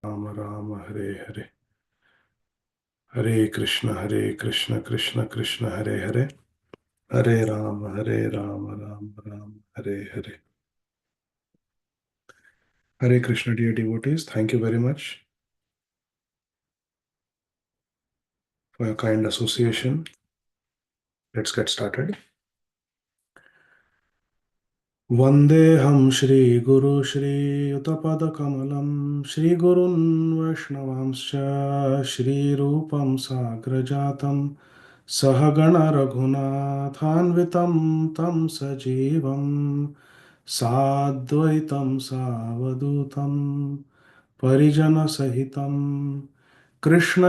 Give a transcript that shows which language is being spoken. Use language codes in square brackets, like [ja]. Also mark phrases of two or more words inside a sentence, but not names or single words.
[sa] राम राम हरे हरे, हरे कृष्ण कृष्ण कृष्ण हरे हरे, हरे राम राम राम हरे हरे. [en] Hare Krishna, dear devotees, thank you very much for your kind association. Let's get started. [sa] वन्देऽहं श्री गुरु श्री युतपादकमलं श्री गुरून् वैष्णवांश्च श्री रूपं साग्रजातं सहगण रघुनाथान्वितं तं सजीवं साद्वैतं सावधूतं परिजन कृष्ण